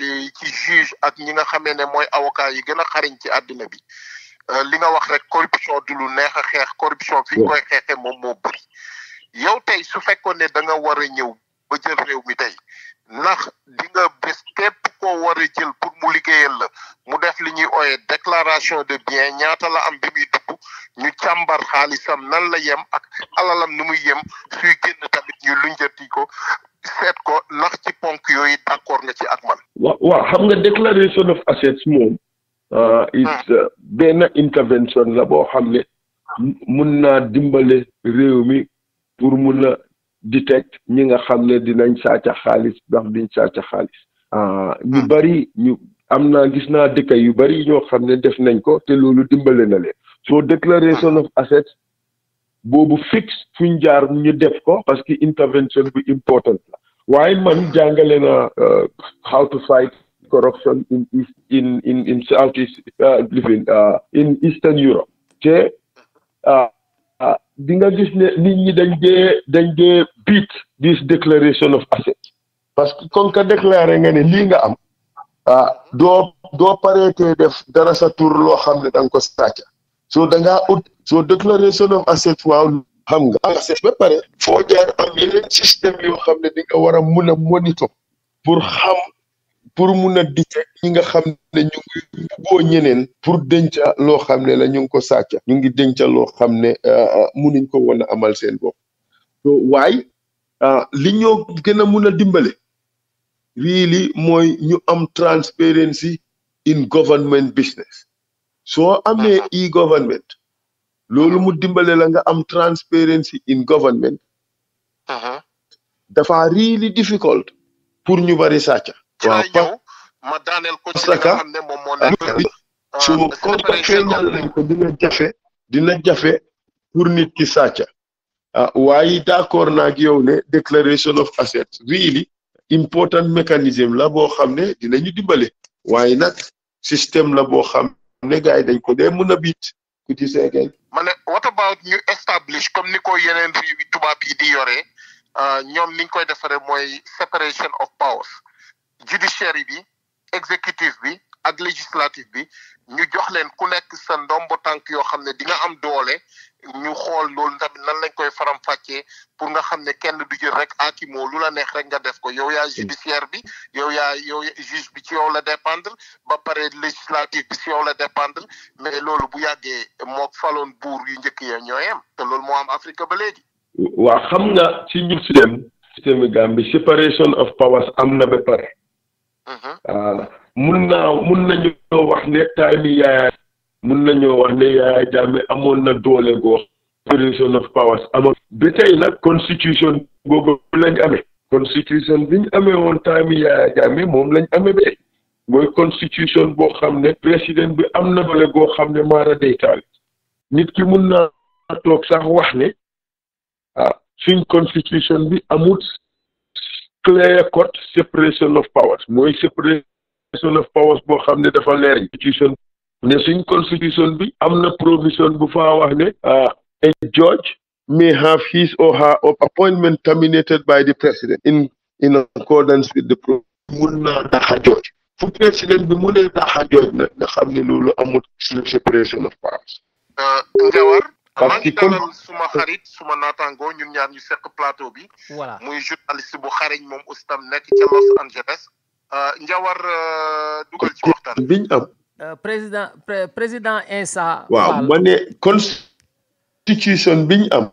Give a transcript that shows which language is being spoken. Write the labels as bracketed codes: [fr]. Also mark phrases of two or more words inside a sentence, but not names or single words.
[wo] yi ci juge ak ñi nga xamee ne mooy avocat yi gën a xariñ ci àddina bi li nga wax rek corruption du lu neex a xeex corruption fi ñu koy xeexee moom moo bëri yow tey su fekkoon ne da nga war a ñëw ba jël réew mi tey ndax di nga bés képp koo war a jël pour mu liggéeyal la mu def li ñuy ooyee [fr] déclaration de bien [wo] ñaata la am bi muy dugg ñu càmbar xaalisam nan la yem ak alalam nu muy yem suy génn tamit ñu lunjati ko seet ko ndax ci ponk yooyu d'accord nga ci ak man. waaw xam nga [en] declaration of assets [wo] moom. benn intervention la boo xam ne mun naa dimbale réew mi pour mun a detect ñi nga xam ne dinañ sàcca xaalis ndax duñ sàcca xaalis. ñu bari ñu am naa gis naa dëkk yu bari ñoo xam ne def nañ ko te loolu dimbale na leen. so declaration of assets boobu fixe fuñ jaar ñu def ko parce que intervention bu important la waaye man jàngale na [en] how to fight corruption in Southeast in Eastern Europe [wo] te di nga gis ne nit ñi dañ dee [en] beat this declaration of assets [fr] parce que [wo] kon ka déclaré nga ne lii nga am doo pareetee def dara sa tur loo xam ne da nga ko sàcca so da ngaa ut so declaration [en] of assets [wo] waaw xam nga assets ba pare foo jaar am yeneen système yoo xam ne di nga war a mun a monitor pour xam pour mun a detect ñi nga xam ne ñu ngi boo ñeneen pour denca loo xam ne la ñu ngi ko sàcca ñu ngi denca loo xam ne munuñ ko woon a amal seen bopp so waaye li ñoo gën a mun a dimbale really mooy ñu am [en] transparency in government business [wo] soo amee e-government loolu mu dimbale la nga am [en] transparency in government [wo] dafa [en] really difficult [wo] pour ñu bari sàcca waaw ma daaneel ko ci nga xam ne moom moo nekk su comme feeñal nañ ko dina jafe pour nit ki sàcca waaye d'accord naa ak yow ne [en] declaration of assets really important [wo] mécanisme la boo xam ne dinañu dimbale waaye nag système la boo xam ne gars yi dañ ko dee mën a biit ku ci seegay ma ne [en] what about [wo] ñu establish comme ni ko yeneen réew yi tubaab yi di yoree ñoom niñ koy defaree mooy [en] separation of powers [wo] judiciaire bi exécutif bi ak législatif bi ñu jox leen ku nekk sa ndombo tànk yoo xam ne di nga am doole ñu xool loolu tamit nan lañ koy faram-fàccee pour nga xam ne kenn du jël rek aakimoo lu la neex rek nga def ko yow yaa judiciaire bi yow juge bi ci yow la dépendre ba pare législatif bi ci yow la dépendre mais loolu bu yàggee moo faloon buur yu njëkk ya ñooyem te loolu moo am Afrique ba léegi. waaw xam nga ci ñu système Gambie [en] separation of powers [wo] am na ba pare. mun nañu wax ne time mun nañoo wax ne Yaya Jammeh amoon na doole goo [en] separation of powers [wo] amoon ba tey nag constitution boobu lañ amee constitution bi ñu amee woon time Yaya Jammeh moom lañ amee ba mooy constitution boo xam ne président bi am na doole goo xam ne maara day taal nit ki mun naa toog sax wax ne suñ constitution bi amul [en] clear cut separation of powers [wo] mooy [en] separation of powers [wo] boo xam ne dafa leer constitution ne suñ constitution bi am na provision bu faa wax ne [en] a judge may have his or her appointment terminated by the president in accordance with the [wo] mun naa daxa judge fu président bi mu ne daxa judge nag nga xam ne loolu amul separation of powers. Njawar maa ngi dalal suma xarit suma naataango ñun ñaar ñu seq plateau bi. voilà muy journaliste bu xareñ moom aussi tam nekk ca Los Angeles. Njawar dugal ci waxtaan biñ am. président Insa. waaw ma ne constitution biñ am.